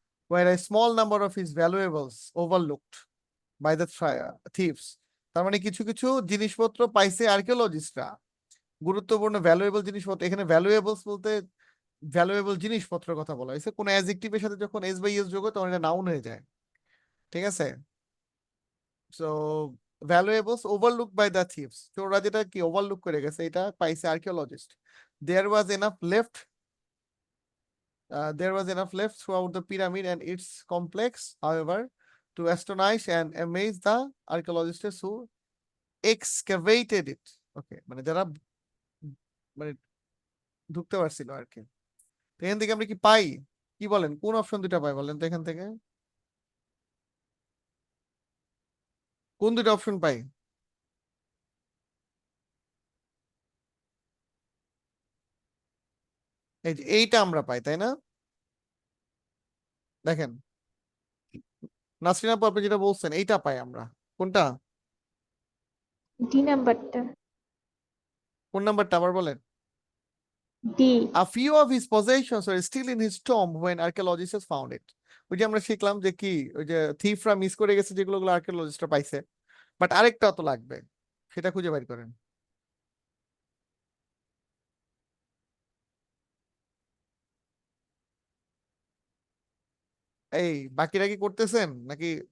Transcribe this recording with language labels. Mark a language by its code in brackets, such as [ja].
[en] where a small number of his valuables overlooked by the thieves. [bn] তার মানে কিছু কিছু জিনিসপত্র পাইছে আর্কিওলজিস্টরা, গুরুত্বপূর্ণ ভ্যালুয়েবল জিনিসপত্র। এখানে ভ্যালুয়েবলস বলতে ভ্যালুয়েবল জিনিসপত্রের কথা বলা হয়েছে। কোন অ্যাডজেক্টিভের সাথে যখন এস বাই এস যোগ হয় তখন এটা নাউন হয়ে যায়, ঠিক আছে? [en] so valuables overlook by the thieves, [bn] চোররা যেটা কি ওভারলুক করে গেছে এটা পাইছে archaeologist. [en] There was enough left there was enough left throughout the pyramid and its complex, however, to astonish and amaze the archaeologists who excavated it. [bn] Okay, মানে যারা মানে ঢুকতে পারছিল আর কি। তো এখান থেকে আমরা কি পাই, কি বলেন, কোন অপশন দুটা পাই বলেন তো এখান থেকে? কোন দুটো অপশন পাই? এই যে এইটা আমরা পাই, তাই না? দেখেন নাসরিন আপু আপনি যেটা বলছেন এইটা পাই আমরা। কোনটা? ডি নাম্বারটা। কোন নাম্বারটা আবার বলেন? D. [en] A few of his possessions were still in his tomb when archaeologists found it. [bn] ওই যে আমরা শিখলাম যে কি, ওই যে থিফরা মিস করে গেছে যেগুলো আর্কিওলজিস্টরা পাইছে, বাট আরেকটা তো লাগবে, সেটা খুঁজে বের করেন। এই বাকিরা কি করতেছেন নাকি?